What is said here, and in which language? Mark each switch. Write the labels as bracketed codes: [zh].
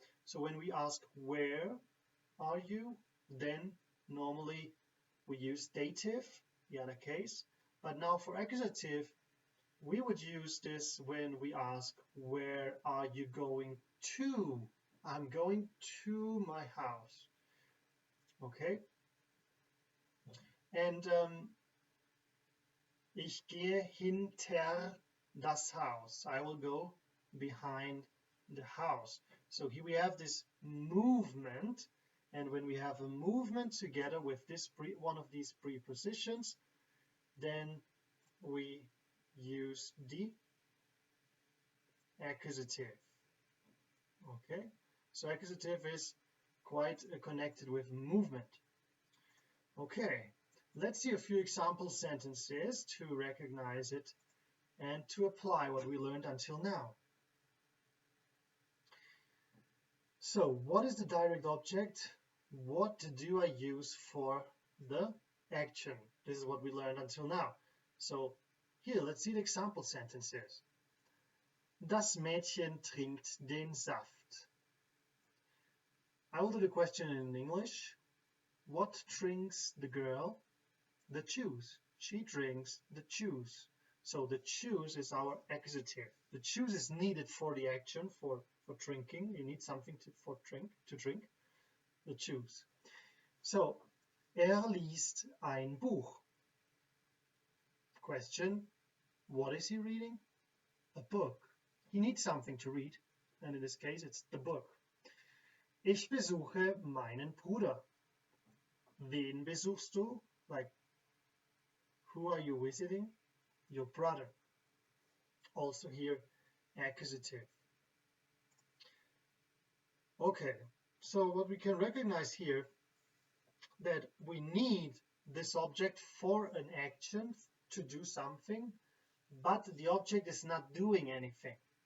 [en] So when we ask, where are you? Then normally we use dative, the other case. But now for accusative, we would use this when we ask, where are you going to? I'm going to my house. Okay? And [de] Ich gehe hinter das Haus. [en] I will go behind the house. So here we have this movement, and when we have a movement together with this one of these prepositions, then we use the accusative. Okay, so accusative is quite connected with movement. Okay, let's see a few example sentences to recognize it and to apply what we learned until now. So what is the direct object? What do I use for the action? This is what we learned until now. So here, let's see the example sentences. [de] Das Mädchen trinkt den Saft. [en] I will do the question in English. What drinks the girl? The juice. She drinks the juice. So the juice is our accusative. The juice is needed for the action, for drinking. You need something to drink. The juice. So, [de] liest ein Buch. [en] Question, what is he reading? A book. He needs something to read, and in this case it's the book. [de] Ich besuche meinen Bruder. Wen besuchst du? [en] Like, who are you visiting? Your brother. Also here, accusative. Okay, so what we can recognize here, that we need this object for an action, to do something, but the object is not doing anything.